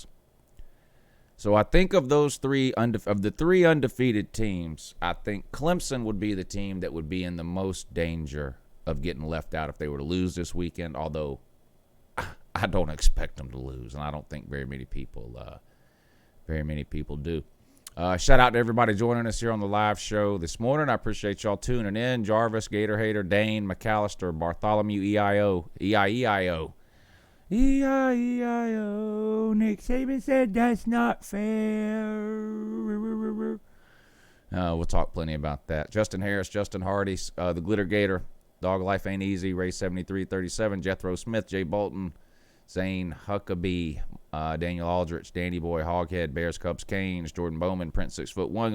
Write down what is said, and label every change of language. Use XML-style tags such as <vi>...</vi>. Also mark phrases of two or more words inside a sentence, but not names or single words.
<en>So I think of those three undefeated teams, I think Clemson would be the team that would be in the most danger of getting left out if they were to lose this weekend, although I don't expect them to lose, and I don't think very many people do. Shout out to everybody joining us here on the live show this morning. I appreciate y'all tuning in. Jarvis, Gator Hater, Dane, McAllister, Bartholomew, EIO, E-I-E-I-O. E-I-E-I-O. Nick Saban said that's not fair. We'll talk plenty about that. Justin Harris, Justin Hardy, the Glitter Gator, Dog Life Ain't Easy, Ray 7337, Jethro Smith, Jay Bolton, Zane Huckabee, Daniel Aldrich, Danny Boy, Hoghead, Bears, Cubs, Canes, Jordan Bowman, Prince 6'1".</en>